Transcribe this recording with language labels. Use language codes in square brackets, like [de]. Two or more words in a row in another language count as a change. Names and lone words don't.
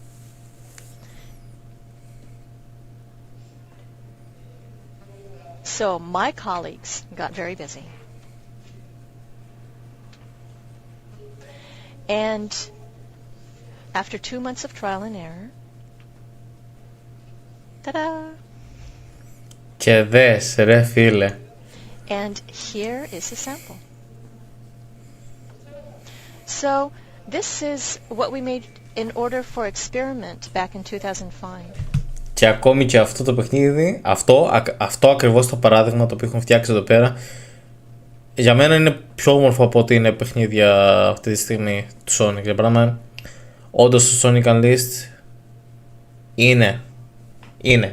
[en] So my colleagues got very busy. And after 2 months of trial and error, ta-da! [el] Και δες ρε φίλε. [en] And here is a sample. So this is what we made in order for experiment back in 2005. [el] Και ακόμη και αυτό το παιχνίδι, αυτό ακριβώς το παράδειγμα το οποίο έχουν φτιάξει εδώ πέρα, για μένα είναι πιο όμορφο από ότι είναι παιχνίδια αυτή τη στιγμή του Sonic. Για πράγμα, όντως το Sonic Unleashed είναι.